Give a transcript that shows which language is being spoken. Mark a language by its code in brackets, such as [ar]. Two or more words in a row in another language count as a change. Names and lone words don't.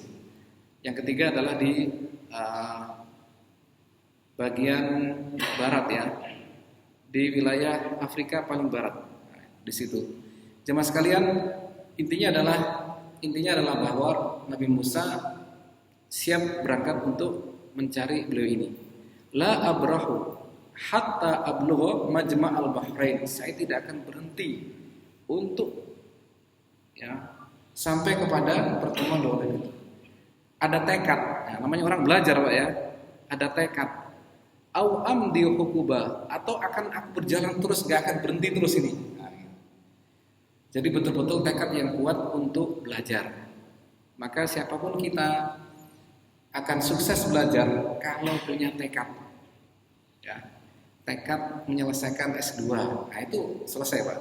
[id] Yang ketiga adalah di bagian barat di wilayah Afrika paling barat. Di situ. Jemaah sekalian, intinya adalah bahwa Nabi Musa siap berangkat untuk mencari beliau ini. [ar] لا أبرح حتى أبلغ مجمع البحرين. [id] Saya tidak akan berhenti untuk sampai kepada pertemuan dua lautan itu. Ada tekad, namanya orang belajar, Pak Ada tekad. [ar] أو أمضي حقبا, [id] atau akan aku berjalan terus, gak akan berhenti terus ini. Jadi betul-betul tekad yang kuat untuk belajar. Maka siapapun kita akan sukses belajar kalau punya tekad. Tekad menyelesaikan S2, itu selesai, Pak.